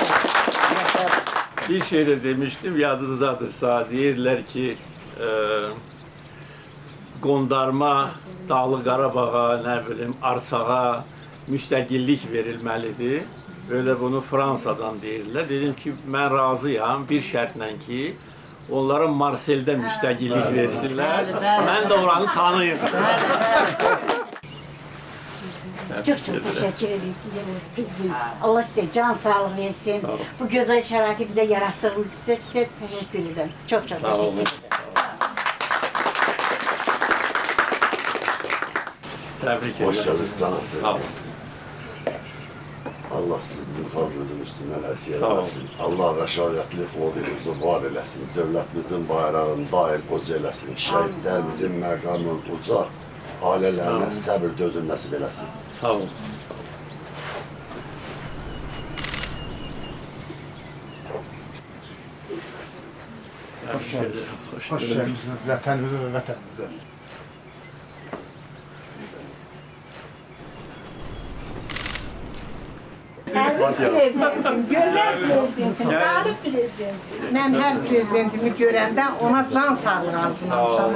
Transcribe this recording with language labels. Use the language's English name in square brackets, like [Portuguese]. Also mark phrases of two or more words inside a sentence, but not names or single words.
[Azerbaijani] Bir şey de demiştim, yadınızdadırsa, deyirlər ki, qondarma Dağlı Qarabağa, nə bilim, Arsağa müstəqillik verilməlidir. Öyle bunu Fransa'dan deyirlər. Dedim ki, mən razıyam bir şərtlə ki, onlara Marsel'də müstəqillik versinlər. Mən də oranı tanıyım. [Turkish] Çok teşekkür ederim. [Azerbaijani] Prezident. [Turkish] Allah size can sağlığı versin. Bu güzel şəraiti bize yarattığınız için size teşekkür ederim. Çok [Azerbaijani] Sağ [Turkish] teşekkür [Azerbaijani] olun. [Turkish] ederim. [Azerbaijani] Təbrik [Turkish] Hoş [Azerbaijani] edirəm. [Turkish] geldiniz Cənab [Azerbaijani] Sağ Prezident. olun. Allah sizi bizim xalqımızın üstündən əsir Sağ olun. eləsin. Allah rəşadətli ordunuzu var eləsin. Dövlətimizin bayrağını daim qoca eləsin. Şəhidlərimizin məqamını uca, ailələrinə səbir dözüm nəsib eləsin. Sağ olun. [Turkish] Hoş geldiniz. Hoş geldiniz. [Azerbaijani] Vətənimizə və vətənimizə. Əziz prezidentim, gözəl prezidentim, qalib prezidentim. Mən hər prezidentimi görəndə ona can sağlığı arzulamışam.